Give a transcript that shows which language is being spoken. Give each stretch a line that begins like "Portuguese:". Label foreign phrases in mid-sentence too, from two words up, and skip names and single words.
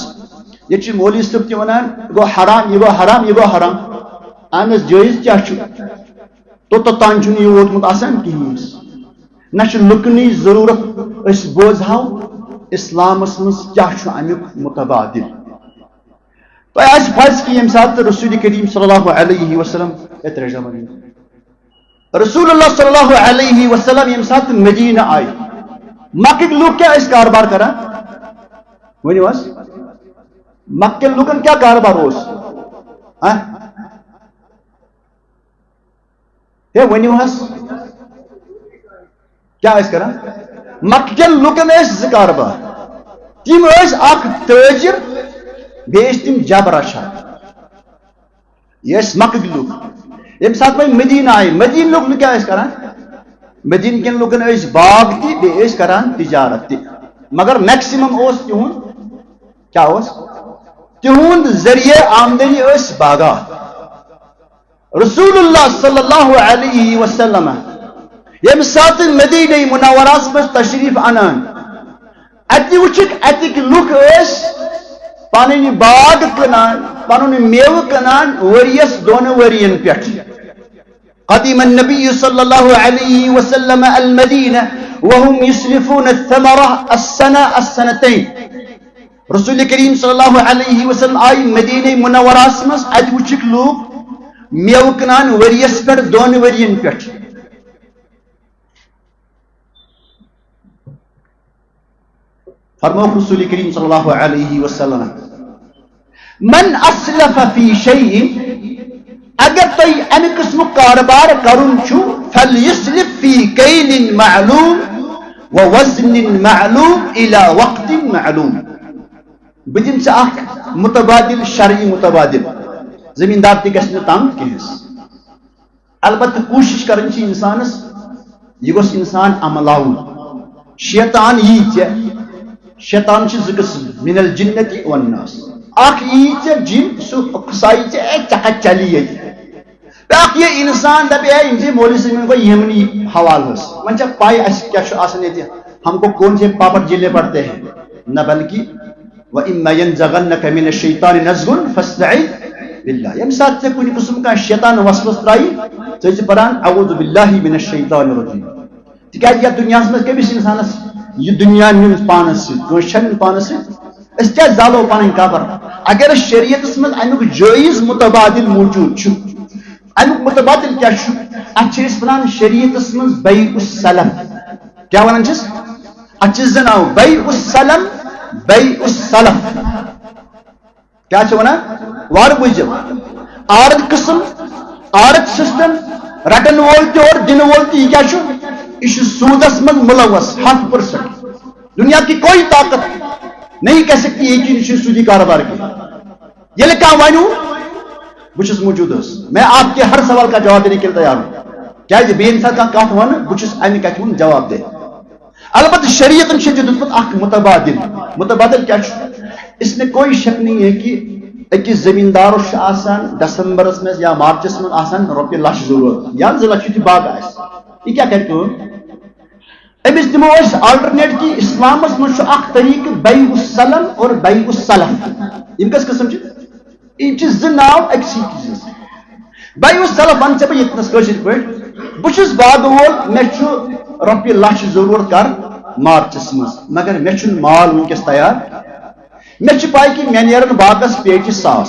Kashmiri: ییٚتہِ چھِ مولوی صٲب تہِ وَنان یہِ گوٚو حرام یہِ گوٚو حرام یہِ گوٚو حرام. اہن حظ جٲیز کیٛاہ چھُ توٚتام چھُنہٕ یہِ ووتمُت آسان کِہیٖنۍ. نہ چھُ لُکنٕچ ضروٗرت أسۍ بوزہاو اِسلامس منٛز کیٛاہ چھُ امیُک مُتبادل. تۄہہِ آسہِ پَزِ کہِ ییٚمہِ ساتہٕ رسول کریم
Arabic: صلی اللہ علیہ وسلم
Kashmiri: رسول اللہ
Arabic: صلی اللہ علیہ وسلم
Kashmiri: ییٚمہِ ساتہٕ مدیٖنہ آیہِ مکٕکۍ لُکھ کیٛاہ ٲسۍ کاربار کران؟ ؤنِو حظ مکہٕ کٮ۪ن لُکن کیٛاہ کاربار اوس؟ ہے ؤنِو حظ کیٛاہ ٲسۍ کران؟ مکہٕ کٮ۪ن لُکن ٲسۍ 2 کاربار. تِم ٲسۍ اکھ تٲجر بیٚیہِ ٲسۍ تِم جب رچھان. یہِ ٲسۍ مکٕکۍ لُکھ. ییٚمہِ ساتہٕ وۄنۍ مدیٖنہ آیہِ مدیٖنہ لُکھ کیٛاہ ٲسۍ کران؟ مدیٖنہ کٮ۪ن لُکن ٲسۍ باغ تہِ بیٚیہِ ٲسۍ کران تجارت تہِ مگر میکسِمم اوس تِہُنٛد کیٛاہ اوس؟ تِہُنٛد ذٔریعہٕ آمدنی ٲسۍ باغات. رسول اللہ
Arabic: صلی اللہ علیہ وسلم
Kashmiri: ییٚمہِ ساتہٕ مدیٖنہ منورہس منٛز تشریٖف انان اتہِ وٕچھِکھ اتِکۍ لُکھ ٲسۍ پنن باغ کنان پنن میوہ کنان وريس دون ورین پٮ۪ٹھ.
Arabic: قدم النبي صلى الله عليه وسلم المدينة وهم يسلفون الثمرة السنتين.
Kashmiri: رسول کریم
Arabic: صلی اللہ علیہ وسلم
Kashmiri: آئی مدینہ منوراس مز ات وچک لوگ میو کنان وریس پہ دون ورین پہ. فرمو رسول کریم
Arabic: صلی اللہ علیہ وسلم من اسلف فی شیء
Kashmiri: اگر تھی امہ قسم کاروبار کرن چھو
Arabic: فلیسلف فی کیل معلوم ووزن معلوم الى وقت معلوم.
Kashmiri: بدن سے متبادل شرعی متبادل زمیندار تہ گژھِ نہٕ تنگ کینٛہہ. البتہ کوشش کرن چھ انسانس یہ گوٚژھ انسان عملاوُن. شیطان یی ژےٚ شیطان چھ زٕ قٕسم
Arabic: من الجنة والناس.
Kashmiri: اکھ یی ژےٚ جن سُہ اکسائی ژےٚ چکا چلی ییٚتہِ. بیاکھ یہ انسان دپے ہے
Urdu: ان سے مولوی صاحب کو یمنی حوالہ
Kashmiri: وۄنۍ چھےٚ پاے اَسہِ کیٛاہ چھُ آسان ییٚتہِ
Urdu: ہم کو کون سے پاپڑ جلے پڑتے ہیں
Kashmiri: نہ بلکہ
Arabic: وَإِمَّا يَنزَغَنَّكَ مِنَ الشَّيْطَانِ نَزْغٌ فَاسْتَعِذْ بِاللَّهِ.
Kashmiri: ییٚمہِ ساتہٕ ژےٚ کُنہِ قٕسم کانٛہہ شیطان وسوسہٕ ترٛایہِ ژٕ ٲسۍ پران
Arabic: اعوذ باللہ من الشیطان الرجیم.
Kashmiri: تِکیٛازِ یتھ دُنیاہس منٛز کٔمِس انسانس یہ دنیا نِنۍ پانس سۭتۍ کٲنٛسہِ چھےٚ نِنۍ پانس سۭتۍ. أسۍ کیٛازِ زالو پنٕنۍ قبر اگر شریعتس منٛز امیُک جٲیز متبادل موجود چھُ. امیُک متبادل کیٛاہ چھُ اتھ چھِ أسۍ ونان شریعتس منٛز
Arabic: بیع السلم.
Kashmiri: کیٛاہ ونان چھِس اتھ چھِ زٕ ناو
Arabic: بیع السلم بیع السلف.
Kashmiri: کیا چھِ ونان وار بوٗزِو آرد قسم آرد سسٹم رٹن وول تہِ اور دِنہٕ وول تہِ یہِ کیٛاہ چھُ یہ چھُ سودس منٛز ملوث 100%.
Urdu: دنیا کی کوئی طاقت نہیں کہہ سکتی یہ کہ یہ سودی کاروبار کی.
Kashmiri: ییٚلہِ کانٛہہ ونیو بہٕ چھُس موجوٗد حظ
Urdu: میں آپ کے ہر سوال کا جواب دینے کے لیے تیار ہوں.
Kashmiri: کیٛازِ بیٚیہِ ییٚمہِ ساتہٕ کانٛہہ کتھ ونہٕ بہٕ چھُس امہِ کتھِ ہُنٛد جواب دہ. البتہ شریعتن چھُ دیُتمُت اکھ متبادل. متبادل کیا چھُ
Urdu: اس میں کوئی شک نہیں ہے کہ
Kashmiri: أکِس زمیندارس چھُ آسان دسمبرس منٛز یا مارچس منٛز آسان رۄپیہِ لچھ ضروٗرت یا 2 لچھ یُتھُے باغ آسہِ. یہِ کیٛاہ کرِ کٲم أمِس دِمو أسۍ آلٹرنیٹ کہ اسلامس منٛز چھُ اکھ طریقہٕ
Arabic: بیع السلم
Kashmiri: اور
Arabic: بیع السلف.
Kashmiri: یِم کٔژ قٕسم چھِ یِم چھِ زٕ ناو أکسٕے چیٖزس.
Arabic: بیع السلف
Kashmiri: ون ژےٚ بہٕ ییٚتنس کٲشِر پٲٹھۍ بہٕ چھُس باغہٕ وول مےٚ چھُ رۄپیہِ لچھ ضروٗرت کر مارچس منٛز مگر مےٚ چھُنہٕ مال وٕنکیٚس تیار. مےٚ چھِ پاے کہ مےٚ نیرن باغس پیٹہِ 100.